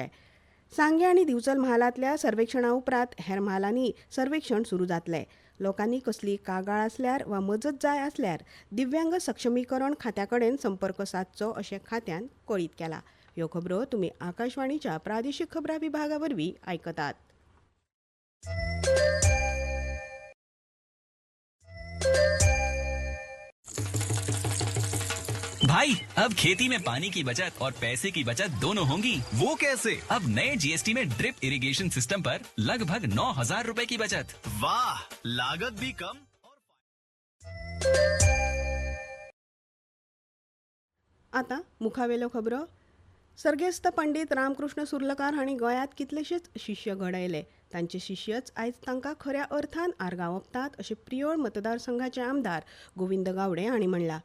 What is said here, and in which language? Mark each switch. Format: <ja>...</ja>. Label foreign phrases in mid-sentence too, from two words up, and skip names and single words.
<kok>सांगे आनी दिवचल म्हालांतल्या सर्वेक्षणा उपरांत हेर म्हालांनी सर्वेक्षण सुरू जातलें. लोकांनी कसली कागाळ आसल्यार वा मजत जाय आसल्यार दिव्यांग सक्षमीकरण खात्या कडेन संपर्क सादचो अशें खात्यान कळीत केलां. ह्यो खबरो तुमी आकाशवाणीच्या प्रादेशीक खबरां विभागा वरवीं आयकतात.</kok> <hi>भाई अब खेती में पानी की बचत और पैसे की बचत दोनों होंगी। वो कैसे? अब नए जीएसटी में</hi> <en>drip irrigation system</en> <hi>पर लगभग 9,000 रुपए की बचत। वाह, लागत भी कम।</hi> <kok>आतां मुखावेल्यो खबरो. सर्गेस्त पंडीत रामकृष्ण सुर्लकार हांणी गोंयांत कितलेशेच शिश्य घडयले. तांचे शिश्यच आयज तांकां खऱ्या अर्थान आर्गां ओंपतात अशें प्रियोळ मतदारसंघाचे आमदार गोविंद गावडे हांणी म्हणलां.</kok>